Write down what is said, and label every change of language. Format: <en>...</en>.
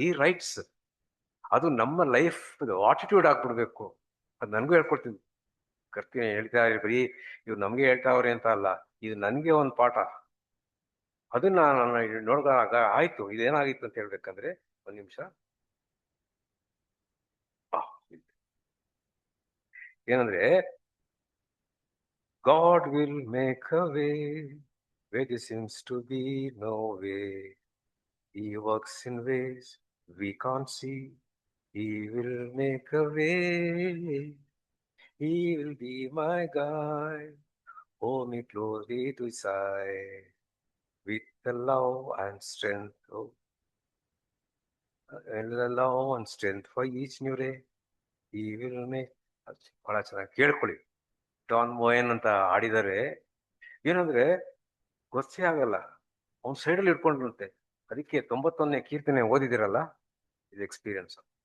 <kn>ಈ ರೈಟ್ಸ್ ಅದು ನಮ್ಮ ಲೈಫ್ ಆಟಿಟ್ಯೂಡ್ ಆಗ್ಬಿಡ್ಬೇಕು. ಅದು ನನಗೂ ಹೇಳ್ಕೊಡ್ತೀನಿ. ಕರ್ತೀನಿ ಹೇಳ್ತಾ ಬರೀ ಇವ್ರು ನಮ್ಗೆ ಹೇಳ್ತಾವ್ರೆ ಅಂತ ಅಲ್ಲ, ಇದು ನನ್ಗೆ ಒಂದು ಪಾಠ. ಅದನ್ನ ನಾನು ನೋಡಿದಾಗ ಆಯ್ತು, ಇದೇನಾಗಿತ್ತು ಅಂತ ಹೇಳ್ಬೇಕಂದ್ರೆ, ಒಂದ್ ನಿಮಿಷ.</kn> <en>ಏನಂದ್ರೆ, God will make a way where there seems to be no way. He works in ways we can't see. He will make a way. He will be my guide. Hold me closely to his side. With the love and strength, and the love and strength for each new day. He will make.</en> <kn>ಬಹಳ ಚೆನ್ನಾಗಿ ಕೇಳ್ಕೊಳ್ಳಿ. Don ಮೋಯನ್ ಅಂತ ಆಡಿದರೆ ಏನಂದ್ರೆ ಗೊತ್ತೇ ಆಗಲ್ಲ, ಅವ್ನ ಸೈಡಲ್ಲಿ ಇಟ್ಕೊಂಡಿರುತ್ತೆ. ಅದಕ್ಕೆ 91ನೇ ಕೀರ್ತನೆ ಓದಿದಿರಲ್ಲ, ಇದು ಎಕ್ಸ್ಪೀರಿಯನ್ಸ್.</kn>